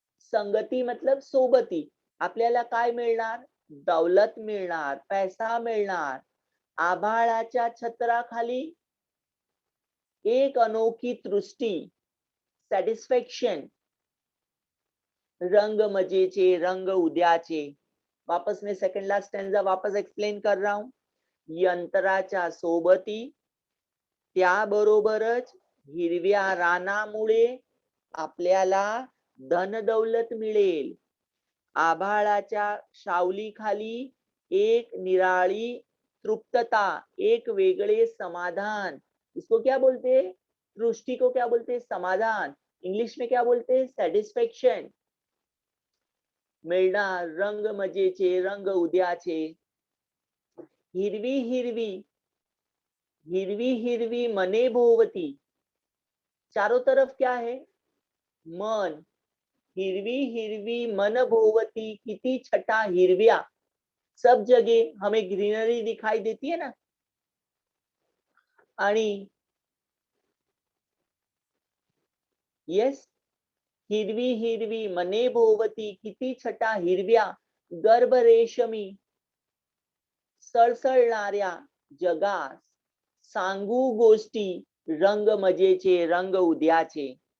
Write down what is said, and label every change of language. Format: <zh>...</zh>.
<hi>संगती मतलब सोबती.</hi> <mr>आपल्याला काय मिळणार? दौलत मिळणार, पैसा मिळणार. आभाळाच्या छत्राखाली एक अनोखी दृष्टी, सैटिस्फैक्शन. रंग मजेचे, रंग उद्याचे.</mr> <hi>वापस मैं सेकंड लास्ट स्टैंजा वापस एक्सप्लेन कर रहा हूं.</hi> <mr>यंत्राच्या सोबती, त्याबरोबरच हिरव्या रानामुळे आपल्याला धन दौलत मिळेल. आभाळाच्या सावलीखाली एक निराळी तृप्तता, एक वेगळे समाधान.</mr> <hi>इसको क्या बोलते हैं? दृष्टि को क्या बोलते हैं? समाधान. इंग्लिश में क्या बोलते हैं?</hi> <en>Satisfaction.</en> <mr>मिळणार रंग मजेचे, रंग उद्याचे. हिरवी हिरवी, हिरवी हिरवी मने भोवती.</mr> <hi>चारों तरफ क्या है? मन.</hi> <mr>हिरवी हिरवी मन भोवती. किती छटा हिरव्या.</mr> <hi>सब जगह हमें ग्रीनरी दिखाई देती है ना.</hi> <mr>आणि यस, हिरवी हिरवी मने भोवती. किती छटा हिरव्या. गर्भ रेशमी सळसळणाऱ्या जगास सांगू गोष्टी रंग मजेचे, रंग उद्याचे.</mr>